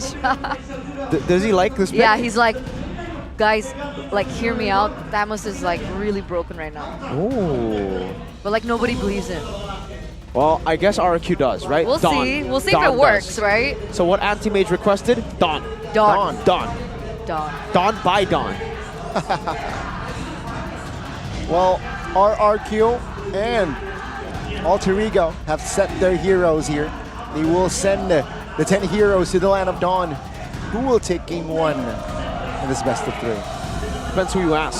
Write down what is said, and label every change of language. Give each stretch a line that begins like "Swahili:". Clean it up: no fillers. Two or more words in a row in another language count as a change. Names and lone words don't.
English: Does he like this pick? Yeah, he's like, guys, like, hear me out. Thamus is like really broken right now. Oh. But like nobody believes him. Well, I guess RQ does, right? We'll see. We'll see if it works, right? So what Anti-Mage requested? Dawn. Dawn. Dawn. Dawn. Dawn by Dawn. Well, RRQ and Alter Ego have set their heroes here. They will send the 10 heroes to the Land of Dawn. Who will take game 1 in this best of 3? Depends who you ask.